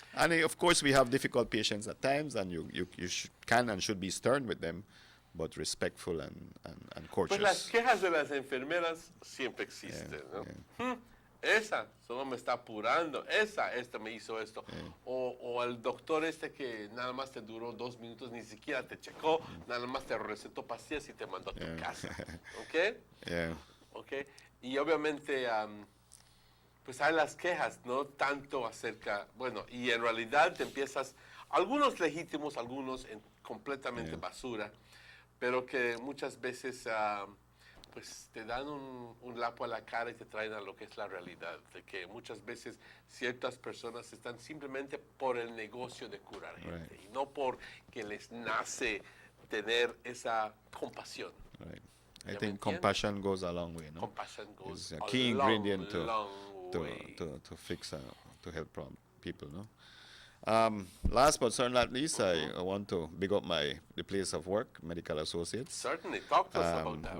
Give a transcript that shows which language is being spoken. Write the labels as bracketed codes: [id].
[en] And of course, we have difficult patients at times, and you can and should be stern with them, but respectful and courteous. [es] Pues las quejas de las enfermeras siempre existen, ¿no? Esa solo me está apurando, esta me hizo esto. O el doctor que nada más te duró 2 minutos, ni siquiera te checó, nada más te recetó pastillas y te mandó a tu casa. ¿Ok? ¿Ok? Y obviamente, pues hay las quejas, ¿no? Tanto acerca, bueno, y en realidad te empiezas, algunos legítimos, algunos completamente basura, pero que muchas veces pues te dan un lapo a la cara y te traen a lo que es la realidad, de que muchas veces ciertas personas están simplemente por el negocio de curar gente y no porque les nace tener esa compasión. [en] I think compassion goes a long way, no? Compassion goes it's a key ingredient to fix, to help people, no? Last but certainly not least, I want to big up the place of work, Medical Associates. Certainly, talk to us about that.